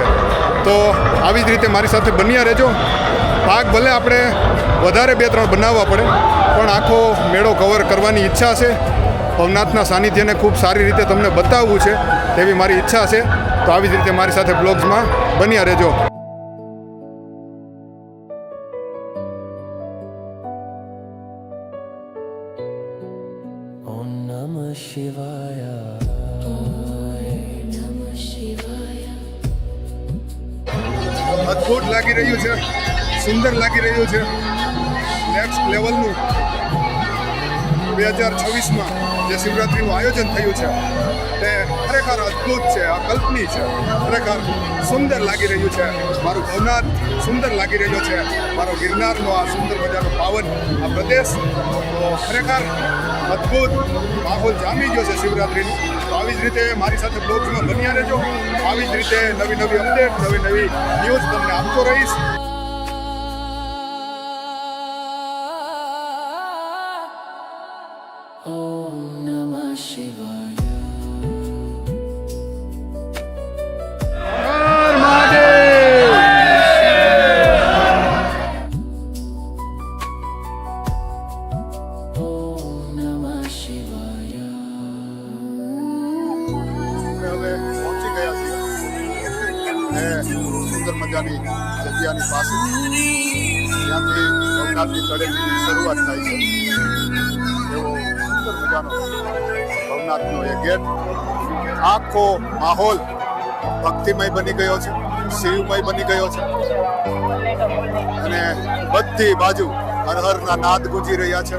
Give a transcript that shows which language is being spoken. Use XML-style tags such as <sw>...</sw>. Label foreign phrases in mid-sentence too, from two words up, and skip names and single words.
<gu>તો આવી જ રીતે મારી સાથે બન્યા રહેજો। ભાગ ભલે આપણે વધારે 2-3 બનાવવા પડે, પણ આખો મેળો કવર કરવાની ઈચ્છા છે। ભવનાથના સાનિધ્યને ખૂબ સારી રીતે તમને બતાવવું છે તેવી મારી ઈચ્છા છે। તો આવી જ રીતે મારી સાથે બ્લોગ્સમાં બન્યા રહેજો।</gu> <sa>ओम नमः शिवाय</sa> <gu>અદ્ભુત લાગી રહ્યું છે, સુંદર લાગી રહ્યું છે।</gu> <en>next levelનું</en> <gu>2026માં જે શિવરાત્રિનું આયોજન થયું છે તે ખરેખર અદ્ભુત છે, અકલ્પનીય છે, ખરેખર સુંદર લાગી રહ્યું છે। મારું ભવનાથ સુંદર લાગી રહ્યો છે, મારો ગિરનારનો આ સુંદર મજાનો પાવન આ પ્રદેશ, તો ખરેખર અદ્ભુત માહોલ જામી ગયો છે શિવરાત્રિનો। તો આવી જ રીતે મારી સાથે બ્લોગ્સમાં બન્યા રહેજો, આવી જ રીતે નવી નવી અપડેટ, નવી નવી ન્યૂઝ તમને આપતો રહીશ।</gu> <sa>ओम नमः शिवाय</sa> <gu>હર મહાદેવ।</gu> <sa>ओम नमः शिवाय</sa> <gu>હવે પહોંચી ગયા છીએ સુંદર મજાની જગ્યાની પાસે, ત્યાંથી ભવનાથની તળેટીની શરૂઆત થાય છે। એવો સુંદર મજાનો ભવનાથનો એ ગેટ, આખો માહોલ ભક્તિમય બની ગયો છે, શિવમય બની ગયો છે અને બધી બાજુ હર હરના નાદ ગુંજી રહ્યા છે।</gu>